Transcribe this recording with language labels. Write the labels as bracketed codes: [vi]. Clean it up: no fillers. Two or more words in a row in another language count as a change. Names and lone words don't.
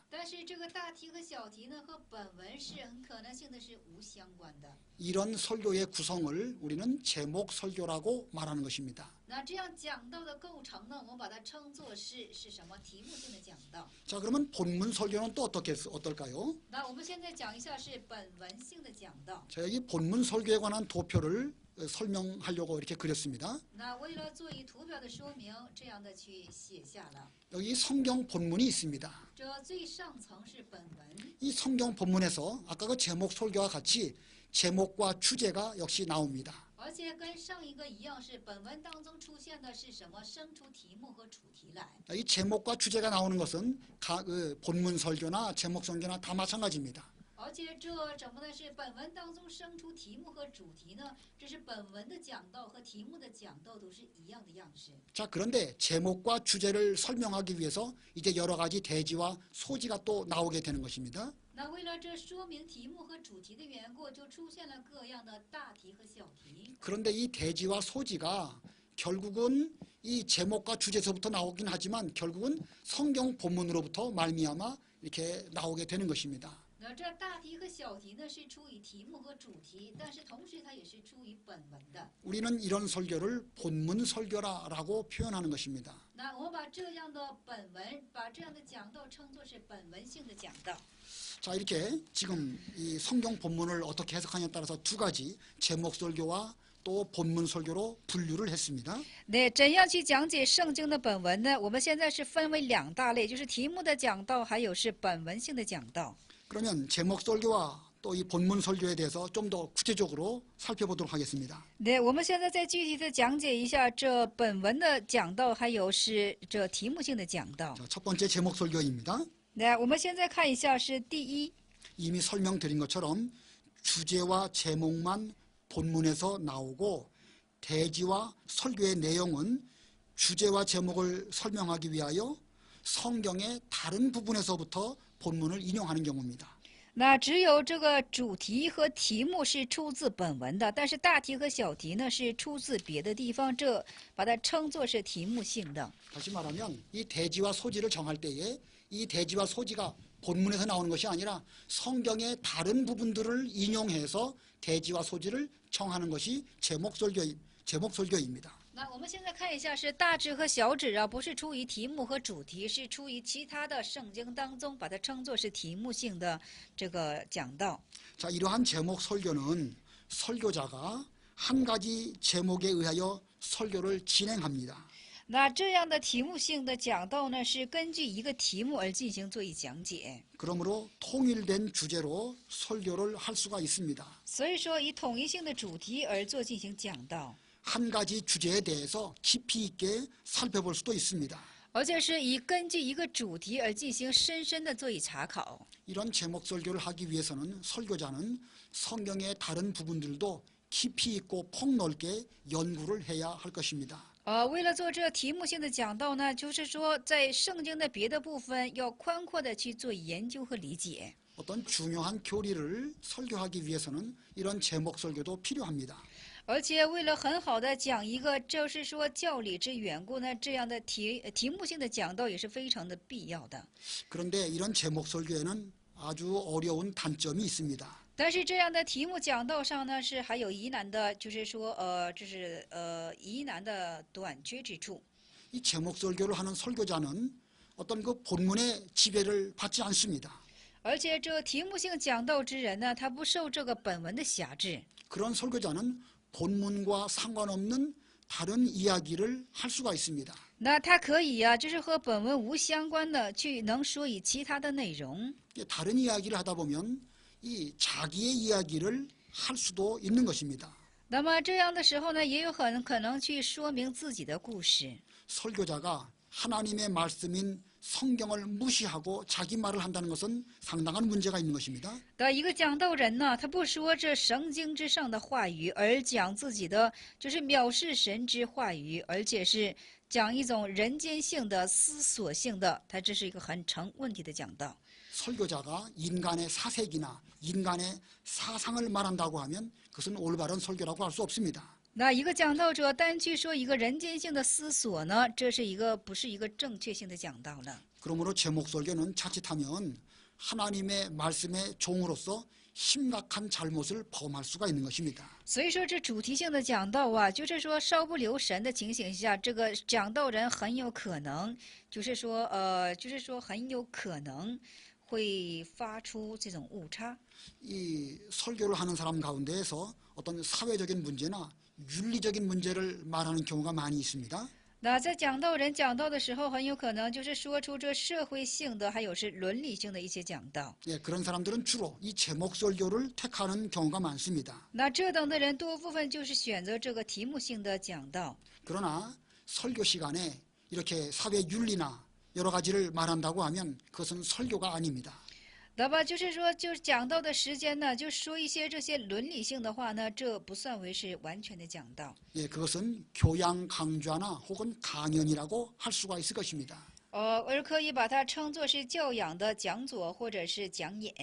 [zh] 但是这个大题和小题呢，和本文是很可能性的是无相关的。 [ko] 이런 설교의 구성을 우리는 제목 설교라고 말하는 것입니다. [zh] 那这样讲道的构成呢，我们把它称作是什么？题目性的讲道。 [ko] 자, 그러면 본문 설교는 또 어떨까요? [zh] 那我们现在讲一下是本文性的讲道。 [ko] 자, 여기 본문 설교에 관한 도표를 설명하려고 이렇게 그렸습니다. [zh] 那为了做以图表的说明，这样的去写下了。 [ko] 여기 성경 본문이 있습니다. [zh] 这最上层是本文， [ko] 이 성경 본문에서 아까 그 제목 설교와 같이 제목과 주제가 역시 나옵니다. [zh] 而且跟上一个一样，是本文当中出现的是什么？生出题目和主题来。 [ko] 이 제목과 주제가 나오는 것은 본문 설교나 제목 설교나 다 마찬가지입니다. [zh] 而且这怎么呢？是本文当中生出题目和主题呢？这是本文的讲道和题目的讲道都是一样的样式。 [ko] 자, 그런데 제목과 주제를 설명하기 위해서 이제 여러 가지 대지와 소지가 또 나오게 되는 것입니다. [zh] 那为了这说明题目和主题的缘故，就出现了各样的大题和小题。 [ko] 그런데 이 대지와 소지가 결국은 이 제목과 주제에서부터 나오긴 하지만 결국은 성경 본문으로부터 말미암아 이렇게 나오게 되는 것입니다. [zh] 那这大题和小题呢，是出于题目和主题，但是同时它也是出于本文的。 [ko] 우리는 이런 설교를 본문 설교라고 표현하는 것입니다. [zh] 那我们把这样的本文，把这样的讲道称作是本文性的讲道。 [ko] 자, 이렇게 지금 이 성경 본문을 어떻게 해석하냐에 따라서 두 가지 제목 설교와 또 본문 설교로 분류를 했습니다. [zh] 对，怎样去讲解圣经的本文呢？我们现在是分为两大类，就是题目的讲道，还有是本文性的讲道。 [ko] 그러면 제목 설교와 또 이 본문 설교에 대해서 좀 더 구체적으로 살펴보도록 하겠습니다. [zh] 对，我们现在再具体的讲解一下这本文的讲道，还有是这题目性的讲道。 [ko] 자, 첫 번째 제목 설교입니다. [zh] 来，我们现在看一下是第一， [ko] 이미 설명드린 것처럼 주제와 제목만 본문에서 나오고 대지와 설교의 내용은 주제와 제목을 설명하기 위하여 성경의 다른 부분에서부터 본문을 인용하는 경우입니다. [zh] 那只有这个主题和题目是出自本文的，但是大题和小题呢是出自别的地方，这把它称作是题目性的。 [ko] 다시 말하면 이 대지와 소지를 정할 때에 이 대지와 소지가 본문에서 나오는 것이 아니라 성경의 다른 부분들을 인용해서 대지와 소지를 정하는 것이 제목 설교입니다. [zh] 那我们现在看一下是大旨和小旨啊，不是出于题目和主题，是出于其他的圣经当中，把它称作是题目性的这个讲道。 [ko] 자, 이러한 제목 설교는 설교자가 한 가지 제목에 의하여 설교를 진행합니다. [zh] 那这样的题目性的讲道呢，是根据一个题目而进行做一讲解， [ko] 그러므로 통일된 주제로 설교를 할 수가 있습니다. [zh] 所以说以统一性的主题而做进行讲道， [ko] 한 가지 주제에 대해서 깊이 있게 살펴볼 수도 있습니다. [zh] 而且是以根据一个主题而进行深深的做以查考。 [ko] 이런 제목 설교를 하기 위해서는 설교자는 성경의 다른 부분들도 깊이 있고 폭넓게 연구를 해야 할 것입니다. [zh] 为了做这题目性的讲道呢，就是说在圣经的别的部分要宽阔的去做研究和理解。 [ko] 어떤 중요한 교리를 설교하기 위해서는 이런 제목 설교도 필요합니다. [zh] 而且为了很好的讲一个就是说教理之缘故呢，这样的题目性的讲道也是非常的必要的。 [ko] 그런데 이런 제목 설교에는 아주 어려운 단점이 있습니다. [zh] 但是这样的题目讲道上呢，是还有疑难的，就是说疑难的短缺之处。 [ko] 이 제목 설교를 하는 설교자는 어떤 그 본문의 지배를 받지 않습니다. [zh] 而且这题目性讲道之人呢，他不受这个本文的辖制。 [ko] 그런 설교자는 본문과 상관없는 다른 이야기를 할 수가 있습니다. [zh] 那他可以啊，就是和本文无相关的，去能说以其他的内容。 [ko] 다른 이야기를 하다 보면 이 자기의 이야기를 할 수도 있는 것입니다. [zh] 那么这样的时候呢，也有很可能去说明自己的故事。 [ko] 설교자가 하나님의 말씀인 성경을 무시하고 자기 말을 한다는 것은 상당한 문제가 있는 것입니다. [zh] 的一个讲道人呢，他不说这圣经之上的话语，而讲自己的就是藐视神之话语，而且是讲一种人间性的、思索性的，他这是一个很成问题的讲道。 [ko] 설교자가 인간의 사색이나 인간의 사상을 말한다고 하면 그것은 올바른 설교라고 할 수 없습니다. [zh] 那一个讲道者单去说一个人间性的思索呢，这是不是一个正确性的讲道呢？ [ko] 그러므로 제목설교는 자칫하면 하나님의 말씀의 종으로서 심각한 잘못을 범할 수가 있는 것입니다. [zh] 所以说，这主题性的讲道啊，就是说稍不留神的情形下，这个讲道人很有可能，很有可能会发出这种误差。 [ko] 이 설교를 하는 사람 가운데에서 어떤 사회적인 문제나 윤리적인 문제를 말하는 경우가 많이 있습니다. [zh] 那在讲道人讲道的时候，很有可能就是说出这社会性的，还有是伦理性的一些讲道。 [ko] 예, 그런 사람들은 주로 이 제목 설교를 택하는 경우가 많습니다. [zh] 那这等的人多部分就是选择这个题目性的讲道。 [ko] 그러나 설교 시간에 이렇게 사회 윤리나 여러 가지를 말한다고 하면 그것은 설교가 아닙니다. [zh] 那么就是说，就是讲道的时间呢，就说一些这些伦理性的话呢，这不算为是完全的讲道。 [ko] 예, 그것은 교양 강좌나 혹은 강연이라고 할 수가 있을 것입니다. [zh] 而可以把它称作是教养的讲座或者是讲演。